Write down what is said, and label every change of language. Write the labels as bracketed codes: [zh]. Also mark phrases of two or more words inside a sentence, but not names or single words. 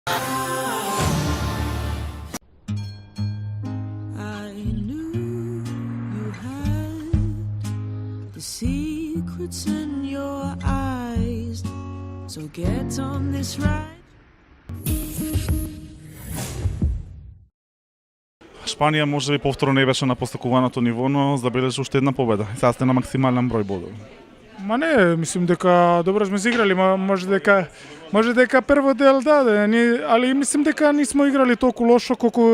[en] I knew you had the secrets in your eyes. So get on this ride. [mk] Шпанија може би повторно не беше на постакуваното ниво, но забележи уште една победа. Сега сте на максимален број бодови. Ма не, мислим дека добро сме се играли, може дека прво дел али мислим дека не сме играли толку лошо колку